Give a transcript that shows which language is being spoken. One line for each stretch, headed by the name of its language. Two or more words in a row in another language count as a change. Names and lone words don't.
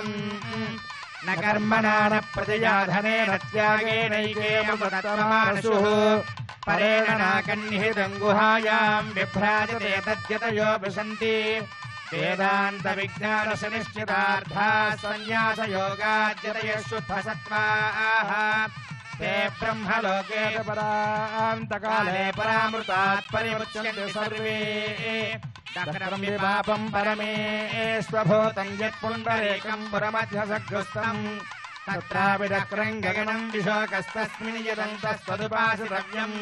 Sanskrit: న కర్మణా న ప్రజయా ధనేన త్యాగేనైకేమృతమానసుః. పరేణ నాకన్నిహితం గుహాయాం బిభ్రాజతే తద్యతయో విశంతి. వేదాంత విజ్ఞాన సునిశ్చితార్థా సన్యాస యోగాద్యతయః శుద్ధ సత్వాః. ते ब्रह्मलोके परान्तकाले परामृतात् परिमुच्यन्ते सर्वे. दक्रं विपापं परमेष्वभूतं यत्पुण्डरेकं पुरमध्यसग्रस्तम्. तत्रापि दक्रं गगनं विशोकस्तस्मिन् यदन्तस्तदुपासितव्यम्.